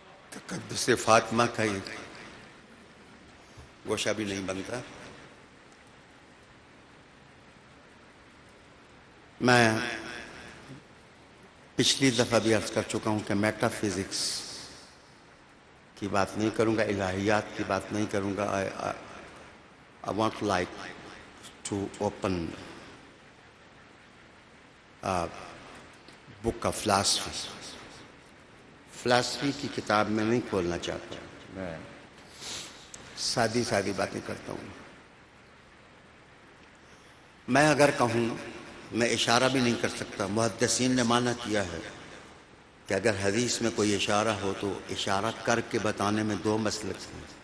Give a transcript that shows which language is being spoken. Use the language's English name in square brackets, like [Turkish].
[Urdu] تقدس فاطمہ کا ایک گوشہ بھی نہیں بنتا. میں پچھلی دفعہ بھی عرض کر چکا ہوں کہ میٹا فزکس کی بات نہیں کروں گا، الہیات کی بات نہیں کروں گا. [English] I want like to open a book of philosophy. [Urdu] Philosophy کی کتاب میں نہیں کھولنا چاہتا، میں سادی سادی باتیں کرتا ہوں. میں اگر کہوں، میں اشارہ بھی نہیں کر سکتا. محدثین نے معنی کیا ہے کہ اگر حدیث میں کوئی اشارہ ہو تو اشارہ کر کے بتانے میں دو مسلک ہیں.